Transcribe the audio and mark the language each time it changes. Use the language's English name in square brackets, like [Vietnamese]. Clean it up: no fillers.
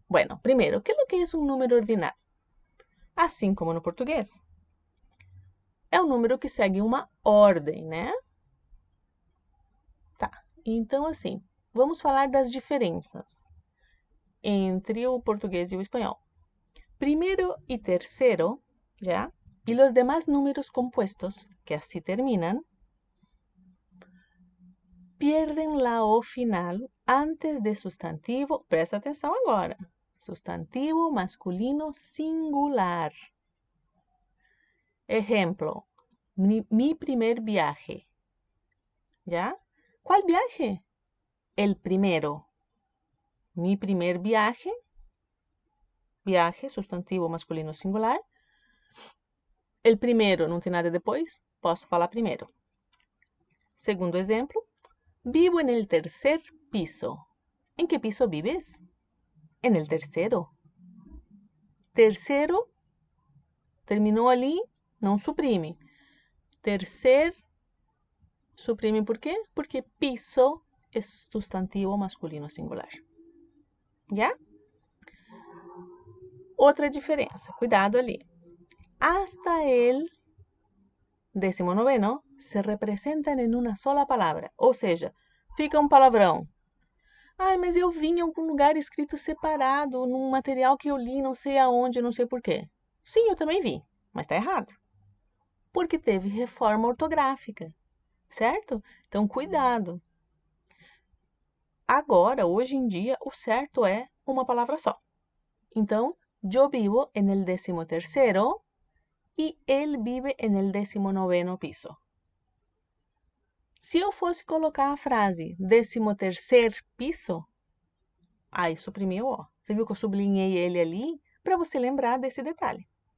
[Spanish] Bueno, primero, ¿qué es lo que es un número ordinal? [Portuguese] Assim como no português. É um número que segue uma ordem, né? Tá. Então, assim, vamos falar das diferenças entre o português e o espanhol. [Spanish] Primero y tercero, ¿ya? Y los demás números compuestos, que así terminan, pierden la O final antes de sustantivo. [Portuguese] Presta atenção agora. Sustantivo masculino singular. [Spanish] Ejemplo, mi primer viaje. ¿Ya? ¿Cuál viaje? El primero. Mi primer viaje. Viaje, sustantivo masculino singular. El primero, [Portuguese] não tem nada depois, posso falar primeiro. Segundo exemplo, [Spanish] vivo en el tercer piso. ¿En qué piso vives? En el tercero. [Portuguese] Terceiro, terminou ali, não suprime. Tercer, suprime por quê? Porque piso é sustantivo masculino singular. [Spanish] ¿Ya? [Portuguese] Outra diferença, cuidado ali. [Spanish] Hasta el 19º se representan en una sola [Portuguese] palavra, ou seja, fica um palavrão. Ai, mas eu vi em algum lugar escrito separado, num material que eu li, não sei aonde, não sei porquê. Sim, eu também vi, mas está errado. Porque teve reforma ortográfica, certo? Então, cuidado. Agora, hoje em dia, o certo é uma palavra só. Então, [Spanish] yo vivo en el 13º y él vive en el 19º piso. [Portuguese] Se eu fosse colocar a frase 13º piso, aí suprimiu, ó. Você viu que eu sublinhei ele ali para você lembrar desse detalhe.